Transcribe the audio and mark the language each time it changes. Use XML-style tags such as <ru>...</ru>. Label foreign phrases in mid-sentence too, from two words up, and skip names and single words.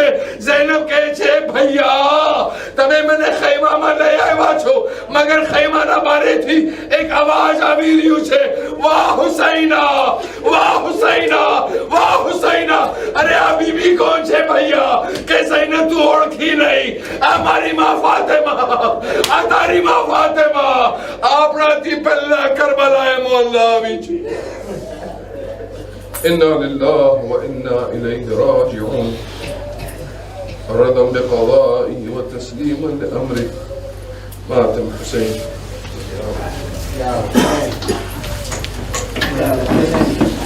<gu>ઝૈનબ કહે છે ભૈયા તમે મને ખૈમામાં લઈ આવ્યા છો, મગર ખૈમાના બારેથી એક અવાજ આવી રહ્યું છે,</gu> <ar>وا حسيناه, وا حسيناه, وا حسيناه.</ar> <gu>અરે આ બીબી કોણ છે ભૈયા કે ઝૈનબ તું ઓળખી નહીં? આ મારી માં ફાતિમા, આ તારી માં ફાતિમા. આપણાથી પહેલા કરબલાએ મોહલ્લા આવી છે.</gu> <ar>إنا لله وإنا إليه راجعون. رضا بقضائه وتسليما لأمره. مات الحسين.</ar>